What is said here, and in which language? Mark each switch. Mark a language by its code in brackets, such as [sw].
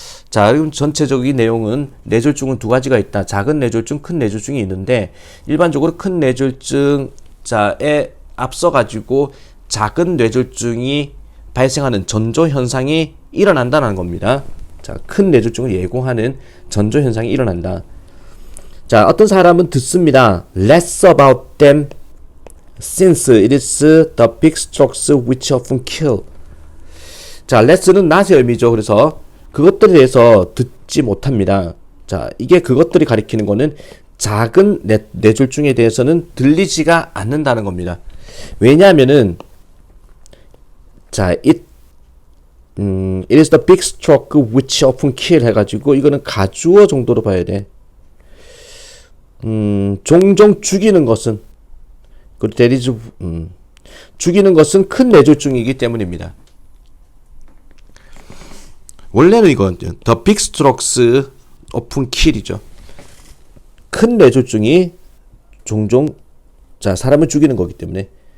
[ko] 자, 그럼 전체적인 내용은 뇌졸중은 두 가지가 있다. 작은 뇌졸중, 큰 뇌졸중이 있는데 일반적으로 큰 뇌졸중자에 앞서 가지고 작은 뇌졸중이 발생하는 전조 현상이 일어난다는 겁니다. 자, 큰 뇌졸중을 예고하는 전조 현상이 일어난다. 자, 어떤 사람은 듣습니다. [en] Less about them since it is the big strokes which often kill. [ko] 자, less는 not의 의미죠. 그래서 그것들에 대해서 듣지 못합니다. 자, 이게 그것들이 가리키는 거는 작은 뇌졸중에 대해서는 들리지가 않는다는 겁니다. 왜냐하면은 자, [en] it is the big stroke which often kill [ko] 해가지고 이거는 가주어 정도로 봐야 돼. 종종 죽이는 것은 그리고 [en] there is [ko] 죽이는 것은 큰 뇌졸중이기 때문입니다. 원래는 이건 [en] the big strokes often kill이죠. [ko] 큰 뇌졸중이 종종 자, 사람을 죽이는 거기 때문에.